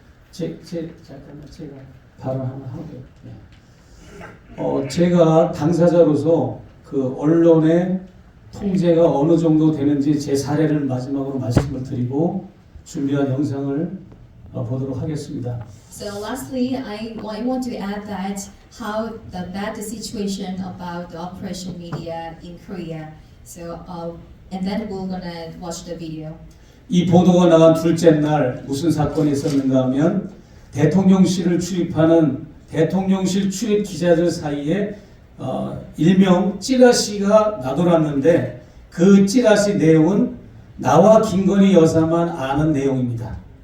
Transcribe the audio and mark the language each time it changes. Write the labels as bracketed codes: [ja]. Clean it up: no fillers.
[ko] 잠깐만 제가 바로 하나 할게요. 예. 제가 당사자로서 그 언론의 통제가 어느 정도 되는지 제 사례를 마지막으로 말씀을 드리고 준비한 영상을 보도록 하겠습니다. [en] So lastly, I want to add that how bad the situation about the Operation Media in Korea. So and then we're gonna watch the video. [ko] 이 보도가 나간 둘째 날 무슨 사건이 있었는가 하면 대통령실을 출입하는 대통령실 출입 기자들 사이에 일명 찌라시가 나돌았는데 그 찌라시 내용은 나와 김건희 여사만 아는 내용입니다.